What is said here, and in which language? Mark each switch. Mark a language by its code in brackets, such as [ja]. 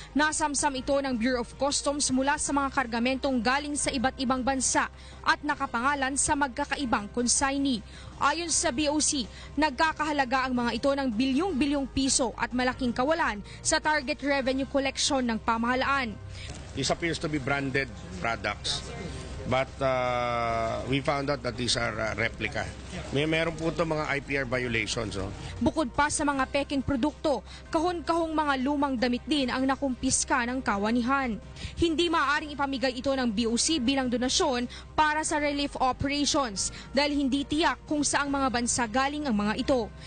[tl] Nasamsam ito ng Bureau of Customs mula sa mga kargamentong galing sa iba't ibang bansa at nakapangalan sa magkakaibang consignee. Ayon sa BOC, nagkakahalaga ang mga ito ng bilyong-bilyong piso at malaking kawalan sa target revenue collection ng pamahalaan. [en] This appears to be branded products, but we found out that these are replica. [tl] Meron po ito mga IPR violations. Bukod pa sa mga peking produkto, kahon-kahong mga lumang damit din ang nakumpiska ng kawanihan. Hindi maaaring ipamigay ito ng BOC bilang donasyon para sa relief operations dahil hindi tiyak kung saang mga bansa galing ang mga ito.